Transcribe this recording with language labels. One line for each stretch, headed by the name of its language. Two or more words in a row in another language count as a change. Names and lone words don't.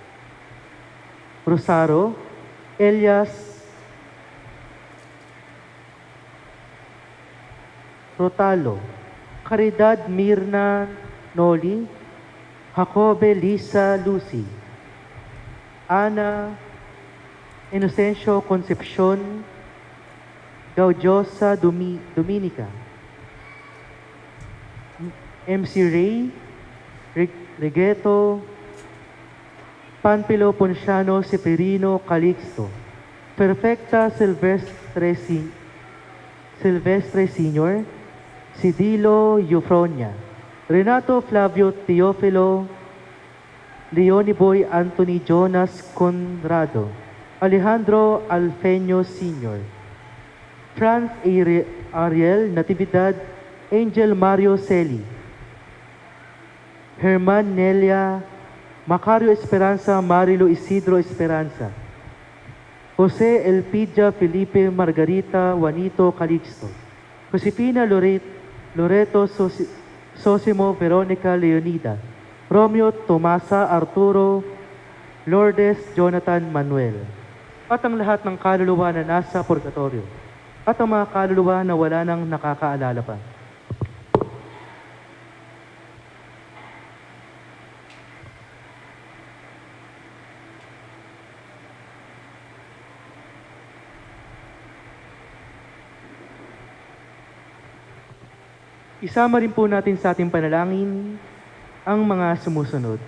Filipino: Rosaro Elias Rotalo, Caridad Mirna Noli, Jacobe Lisa Lucy, Ana Inocencio Concepcion Gaudiosa Dominica, MC Ray Regeto, Panpilo Ponciano Seferino Calixto, Perfecta Silvestre Sr., Sidilo Eufronia, Renato Flavio Teofilo, Leoni Boy Anthony Jonas Conrado, Alejandro Alfeño Sr., Franz Ariel Natividad, Angel Mario Celi, Herman Nelia, Macario Esperanza, Marilo Isidro Esperanza, Jose Elpidia Felipe Margarita Juanito Calixto, Josefina Loreto Sosimo Veronica Leonida, Romeo Tomasa Arturo Lourdes Jonathan Manuel, at ang lahat ng kaluluwa na nasa purgatorio, at ang mga kaluluwa na wala nang nakakaalala pa. Isama rin po natin sa ating panalangin ang mga sumusunod.